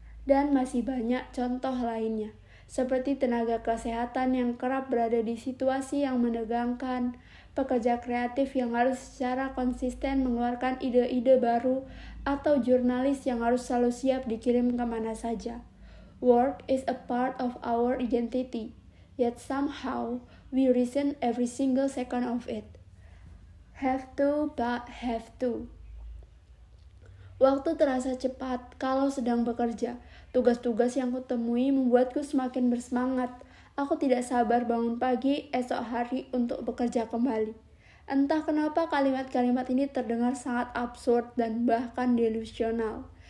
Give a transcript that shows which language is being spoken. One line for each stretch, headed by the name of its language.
Indonesian: Dan masih banyak contoh lainnya, seperti tenaga kesehatan yang kerap berada di situasi yang menegangkan, pekerja kreatif yang harus secara konsisten mengeluarkan ide-ide baru, atau jurnalis yang harus selalu siap dikirim kemana saja.
English: Work is a part of our identity, yet somehow we resent every single second of it. Have to, but have to.
Indonesian: Waktu terasa cepat kalau sedang bekerja. Tugas-tugas yang kutemui membuatku semakin bersemangat. Aku tidak sabar bangun pagi esok hari untuk bekerja kembali. Entah kenapa kalimat-kalimat ini terdengar sangat absurd dan bahkan delusional.